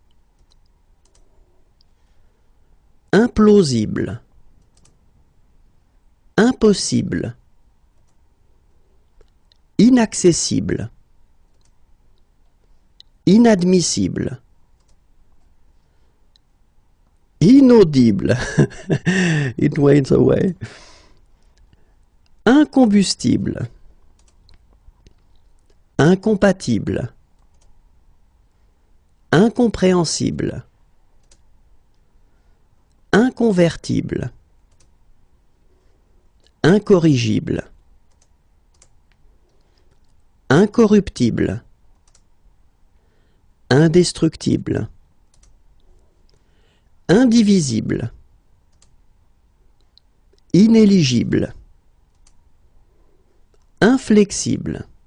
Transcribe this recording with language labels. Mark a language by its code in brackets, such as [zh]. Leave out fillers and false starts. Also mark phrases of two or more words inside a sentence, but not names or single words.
[fr] Implausible. Impossible. Inaccessible. Inadmissible. Inaudible. It waits away. Incombustible. Incompatible. Incompréhensible. Inconvertible. Incorrigible. Incorruptible. Indestructible. Indivisible. Inéligible. Inflexible.